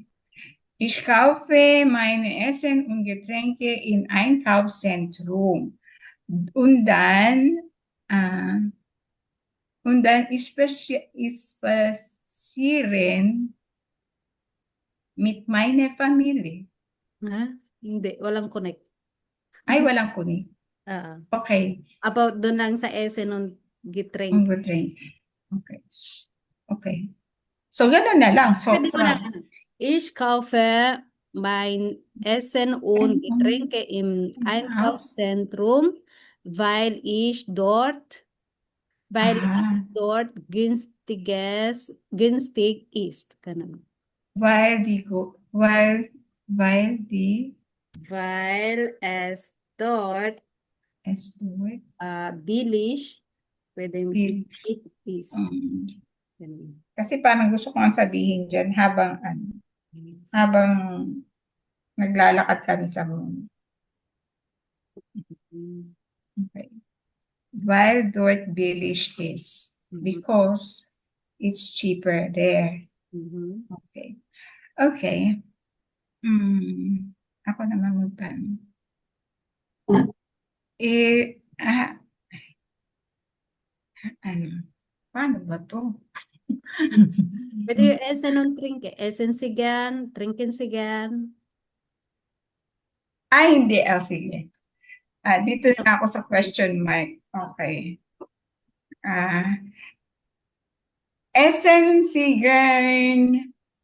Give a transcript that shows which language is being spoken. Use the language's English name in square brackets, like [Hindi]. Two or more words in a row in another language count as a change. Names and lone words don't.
[German] Ich kaufe meine Essen und Getränke im Einkaufszentrum. Und dann spazieren mit meiner Familie. [Filipino] Hindi, walang connect. Ay, walang kunik. Okay. About doon lang sa [German] Essen und Getränk. [English] Okay. Okay. So, [Filipino] gano'n na lang. So, [German] Ich kaufe mein Essen und Getränke im Einkaufszentrum, weil es dort günstig ist. [Filipino] Ganun. [German] Weil es dort billig ist. [Filipino] Ganun. Kasi parang gusto ko ang sabihin dyan habang naglalakad kami sa mundo. [German] Okay. Weil dort billig is. [English] Because it's cheaper there. [Filipino] Okay. Okay. Ako naman magtanong. Paano ba to? Pwede yung [German] Essen und Trinke. Essen Sie gern, trinken Sie gern. [Filipino] Hindi. Sige. Dito na ako sa [English] question mark. [German] Okay. Essen Sie gern